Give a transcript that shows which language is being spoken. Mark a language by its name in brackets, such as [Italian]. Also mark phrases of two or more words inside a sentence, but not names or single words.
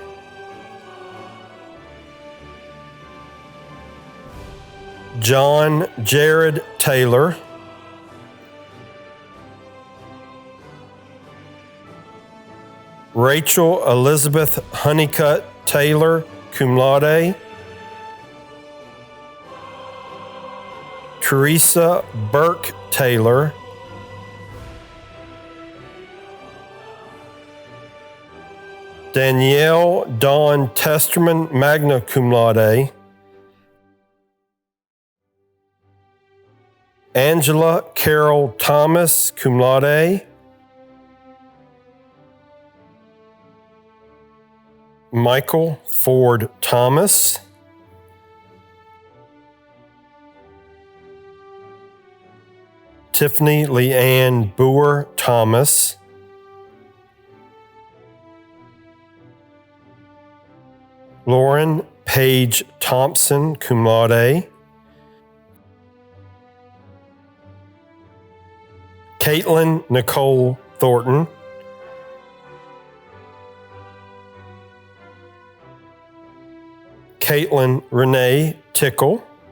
[English] John Jared Taylor. Rachel Elizabeth Honeycutt Taylor, [Latin] cum laude. [English] Teresa Burke Taylor. Danielle Dawn Testerman, [Latin] magna cum laude. [English] Angela Carol Thomas, [Latin] cum laude. [English] Michael Ford Thomas. Tiffany Leanne Boer Thomas. Lauren Page Thompson, [Latin] cum laude. [English] Caitlin Nicole Thornton. Caitlin Renee Tickle.